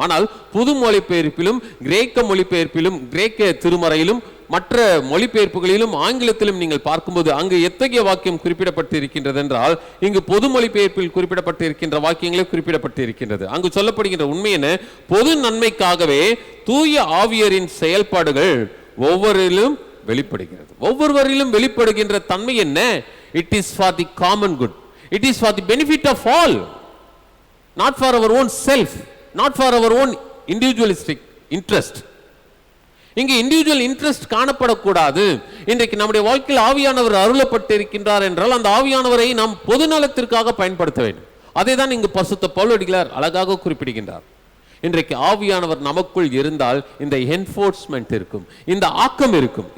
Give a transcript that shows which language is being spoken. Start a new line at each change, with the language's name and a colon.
Tamil: ஆனால் புது மொழிபெயர்ப்பிலும் கிரேக்க மொழிபெயர்ப்பிலும் கிரேக்க திருமறையிலும் மற்ற மொழிபெயர்ப்புகளிலும் ஆங்கிலத்திலும் நீங்கள் பார்க்கும்போது அங்கு எத்தகைய வாக்கியம் குறிப்பிடப்பட்டிருக்கின்றது என்றால், இங்கு பொது மொழிபெயர்ப்பில் குறிப்பிடப்பட்டிருக்கின்ற வாக்கியங்களே குறிப்பிடப்பட்டிருக்கின்றது. அங்கு சொல்லப்படுகின்ற உண்மை என்ன? பொது நன்மைக்காகவே தூய ஆவியரின் செயல்பாடுகள் ஒவ்வொருவரிலும் வெளிப்படுகிறது. ஒவ்வொருவரிலும் வெளிப்படுகின்ற தன்மை என்ன?
English: It is for the common good. It is for the benefit of all, not for our own self, not for our own individualistic interest.
Tamil: இங்கே
English: individual interest
Tamil: காணப்படக்கூடாது. இன்றைக்கு நம்முடைய வாழ்க்கையில் ஆவியானவர் அருளப்பட்டிருக்கின்றார் என்றால் அந்த ஆவியானவரை நாம் பொது நலத்திற்காக பயன்படுத்த வேண்டும். அதை தான் இங்கு பரிசுத்த பவுலடிகளார் அழகாக குறிப்பிடுகின்றார். இன்றைக்கு ஆவியானவர் நமக்குள் இருந்தால் இந்த என்ஃபோர்ஸ்மெண்ட் இருக்கும், இந்த ஆக்கம் இருக்கும்.